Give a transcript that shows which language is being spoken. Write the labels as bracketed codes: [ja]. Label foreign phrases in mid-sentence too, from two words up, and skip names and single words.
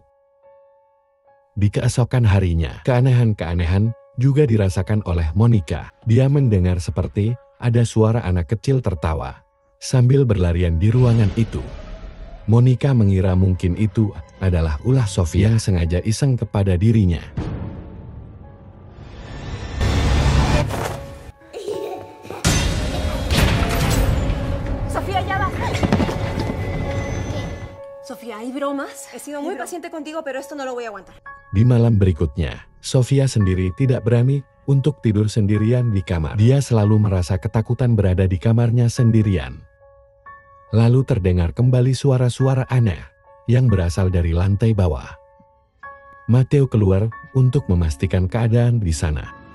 [id] Di keesokan harinya, keanehan-keanehan juga dirasakan oleh Monica. Dia mendengar seperti ada suara anak kecil tertawa sambil berlarian di ruangan itu. Monica mengira mungkin itu adalah ulah Sofia yang sengaja iseng kepada dirinya. [es] Sofía, ¿hay bromas? He sido muy paciente contigo, pero esto no lo voy a aguantar. [id] Di malam berikutnya, Sofia sendiri tidak berani untuk tidur sendirian di kamar. Dia selalu merasa ketakutan berada di kamarnya sendirian. Lalu terdengar kembali suara-suara aneh yang berasal dari lantai bawah. Matteo keluar untuk memastikan keadaan di sana.